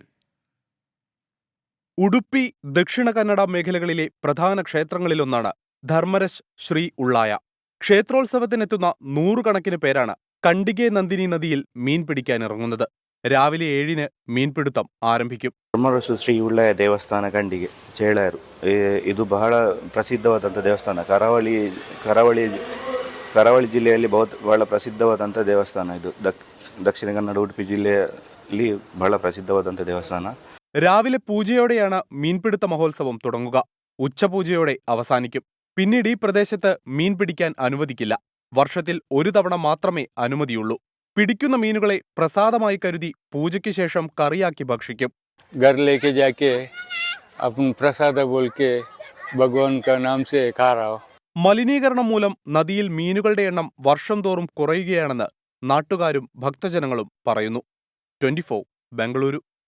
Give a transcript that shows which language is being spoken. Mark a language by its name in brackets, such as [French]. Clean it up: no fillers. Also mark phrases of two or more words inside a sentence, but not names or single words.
[Malayalam] ഉഡുപ്പി, ദക്ഷിണ കന്നഡ മേഖലകളിലെ പ്രധാന ക്ഷേത്രങ്ങളിലൊന്നാണ് ധർമ്മരശ് ശ്രീ ഉള്ളായ. ക്ഷേത്രോത്സവത്തിനെത്തുന്ന നൂറുകണക്കിന് പേരാണ് കണ്ടികെ നന്ദിനി നദിയിൽ മീൻ പിടിക്കാനിറങ്ങുന്നത്. രാവിലെ 7-ന് മീൻപിടുത്തം ആരംഭിക്കും. [Kannada] ಧರ್ಮರಸು ಶ್ರೀ ಉಳ್ಳಾಯ ದೇವಸ್ಥಾನ ಕಂಡಿಗೆ ಚೇಳಾರು. ಇದು ಬಹಳ ಪ್ರಸಿದ್ಧವಾದಂಥ ದೇವಸ್ಥಾನ. ಕರಾವಳಿ ಜಿಲ್ಲೆಯಲ್ಲಿ ಬಹಳ ಪ್ರಸಿದ್ಧವಾದಂಥ ದೇವಸ್ಥಾನ ಇದು. ದಕ್ಷಿಣ ಕನ್ನಡ ಉಡುಪಿ ಜಿಲ್ಲೆಯಲ್ಲಿ ಬಹಳ ಪ್ರಸಿದ್ಧವಾದಂಥ ದೇವಸ್ಥಾನ. [Malayalam] രാവിലെ പൂജയോടെയാണ് മീൻപിടുത്ത മഹോത്സവം തുടങ്ങുക. ഉച്ചപൂജയോടെ അവസാനിക്കും. പിന്നീട് ഈ പ്രദേശത്ത് മീൻ പിടിക്കാൻ അനുവദിക്കില്ല. വർഷത്തിൽ ഒരു തവണ മാത്രമേ അനുമതിയുള്ളൂ. പിടിക്കുന്ന മീനുകളെ പ്രസാദമായി കരുതി പൂജയ്ക്ക് ശേഷം കറിയാക്കി ഭക്ഷിക്കും. [Hindi] घर लेके जाके अपन प्रसाद बोल के भगवान का नाम से खा रहा हो. [Malayalam] മലിനീകരണം മൂലം നദിയിൽ മീനുകളുടെ എണ്ണം വർഷം തോറും കുറയുകയാണെന്ന് നാട്ടുകാരും ഭക്തജനങ്ങളും പറയുന്നു. 24 ബംഗളൂരു.